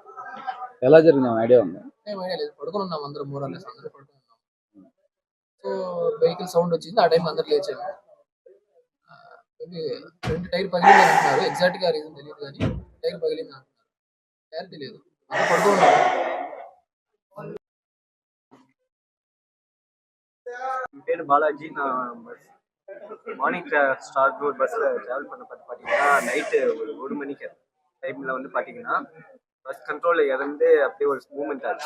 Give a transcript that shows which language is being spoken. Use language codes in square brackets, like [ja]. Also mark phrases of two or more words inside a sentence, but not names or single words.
[te] ఎలా జరిగింది ఐడియా ఉంది? ఏం ఐడియా లేదు, పడుకుని ఉన్నాం అందరం, అందరూ పడుకుని ఉన్నాం. సో వెహికల్ సౌండ్ వచ్చింది, ఆ టైం అందరు లేచాము. ఇది 2 టైర్ పగిలింది అంటున్నారు, ఎగ్జాక్ట్ గా రీజన్ తెలియదు కానీ టైర్ పగిలింది అంటున్నారు, క్లారిటీ లేదు. అందరూ పడుకుని ఉన్నాం. [ta] பேர் பாலாஜி. நான் மார்னிங் ஸ்டார் ரோட் பஸ்ஸில் ட்ராவல் பண்ண பார்த்தீங்கன்னா நைட்டு ஒரு 1 மணிக்கு டைமில் வந்து பார்த்தீங்கன்னா பஸ் கண்ட்ரோலில் இறந்து அப்படியே ஒரு மூமெண்ட் ஆச்சு.